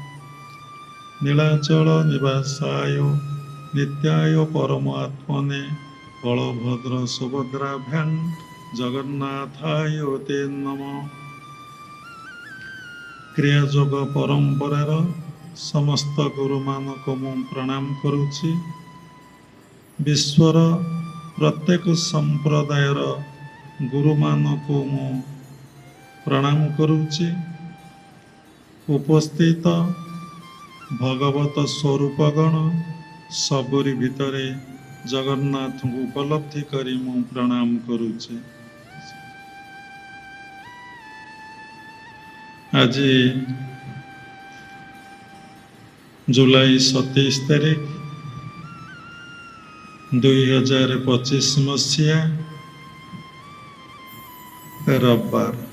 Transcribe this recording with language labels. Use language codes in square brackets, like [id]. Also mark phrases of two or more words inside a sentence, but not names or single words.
[sa] नीलाचल निवासाय नित्याय परमात्मने बलभद्र सुभद्राभ्यां जगन्नाथाय ते नमः। [or] କ୍ରିୟାଯୋଗ ପରମ୍ପରାର ସମସ୍ତ ଗୁରୁ ମାନକ ମୁ ପ୍ରଣାମ କରୁଛି। ବିଶ୍ୱର ପ୍ରତ୍ୟେକ ସମ୍ପ୍ରଦାୟର ଗୁରୁ ମାନକ ମୁ ପ୍ରଣାମ କରୁଛି। ଉପସ୍ଥିତ ଭଗବତ ସ୍ୱରୂପଗଣ ସବୁରୀ ଭିତରେ ଜଗନ୍ନାଥ କୋ ଉପଲବ୍ଧି କରୀ ମୁ ପ୍ରଣାମ କରୁଛି। ଆଜ ଜୁଲାଈ 27 ତାରୀଖ 2025 ମସୀହା ରବିବାର।